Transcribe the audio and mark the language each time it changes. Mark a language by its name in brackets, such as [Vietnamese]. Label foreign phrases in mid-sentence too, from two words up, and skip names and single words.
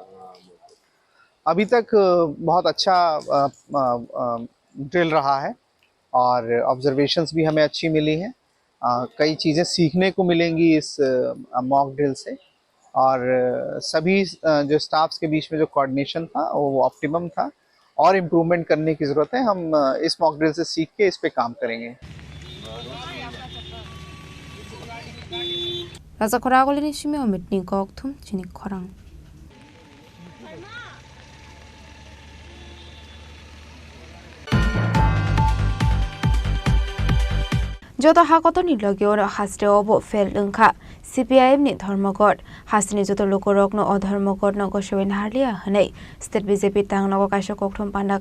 [Hindi] अभी तक बहुत अच्छा ड्रिल रहा है और ऑब्जर्वेशंस भी हमें अच्छी मिली हैं। कई चीज़ें सीखने को मिलेंगी इस [English] mock drill [Hindi] से और सभी जो स्टाफ्स के बीच में जो कोऑर्डिनेशन था वो ऑप्टिमम था और इम्प्रूवमेंट करने की ज़रूरत है। हम इस [English] mock drill [Hindi] से सीख के इस पे काम करेंगे। [Kok Borok] Raja Khoragoli ni shimi omitni kokthum Chini Khorang Joto hakoto ni logyo haste obo fel lungkha CPIM ni dharmagod hasni joto lokorok no odharmagod no goshoin harlia hanei state BJP tang no kaisha kokthum panda